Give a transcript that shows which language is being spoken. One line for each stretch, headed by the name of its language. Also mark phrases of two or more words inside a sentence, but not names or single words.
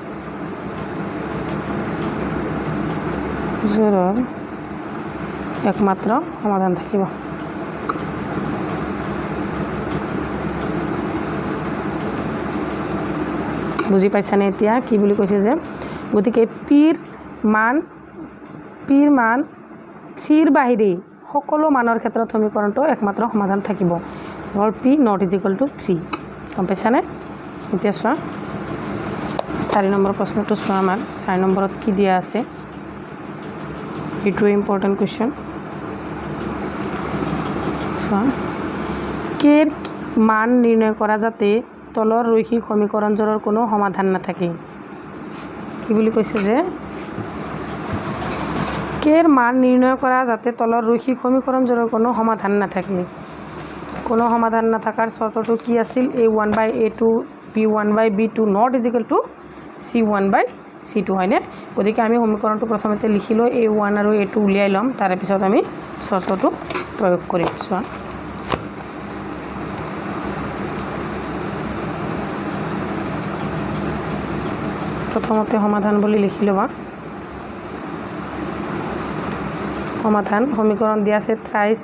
Assamese: জোৰৰ একমাত্ৰ সমাধান থাকিব বুজি পাইছানে এতিয়া কি বুলি কৈছে যে গতিকে পিৰ মান 3 ৰ বাহিৰে সকলো মানৰ ক্ষেত্ৰত সমীকৰণটো একমাত্ৰ সমাধান থাকিব
English: or p not = 3
Assamese: গম পাইছানে এতিয়া চোৱা 4 নম্বৰ প্ৰশ্নটো চোৱা আমাৰ 4 নম্বৰত কি দিয়া আছে এইটো
English: important question
Assamese: চোৱা কেৰ মান নিৰ্ণয় কৰা যাতে তলৰ ৰৈখিক সমীকৰণজোৰৰ কোনো সমাধান নাথাকে কি বুলি কৈছে যে কেৰ মান নিৰ্ণয় কৰা যাতে তলৰ ৰৈখিক সমীকৰণজোৰৰ কোনো সমাধান নাথাকে কোনো সমাধান নাথাকাৰ চৰ্তটো কি আছিল a1/a2 b1/b2 not = c1/c2 হয়নে গতিকে আমি সমীকৰণটো প্ৰথমতে লিখি লৈ a1 আৰু a2 উলিয়াই লম তাৰ পিছত আমি চৰ্তটো প্ৰয়োগ কৰিম চোৱা প্ৰথমতে সমাধান বুলি লিখি লবা সমাধান সমীকৰণ দিয়া আছে thrice